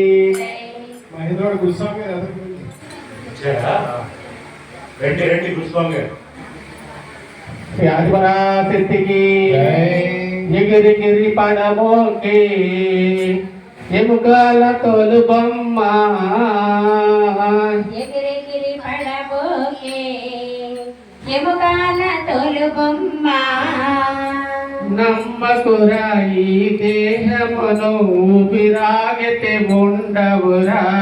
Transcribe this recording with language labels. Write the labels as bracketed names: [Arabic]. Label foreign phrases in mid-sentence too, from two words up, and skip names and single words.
[Telugu] మహేంద్రుడు గురుస్వామి గారు వచ్చారా? రండి రండి గురుస్వామి గారు. [Hindi] श्री आदिपराशक्ति की [Telugu] ఎగిరి గిరి పడమోకి ఎముకల తోలు బొమ్మ ఎగిరెగిరి పడబోకే ఎముగాల తోలు బొమ్మ నమ్మకురా ఈ దేహమును ఊపిరాగితే ఉండవురా.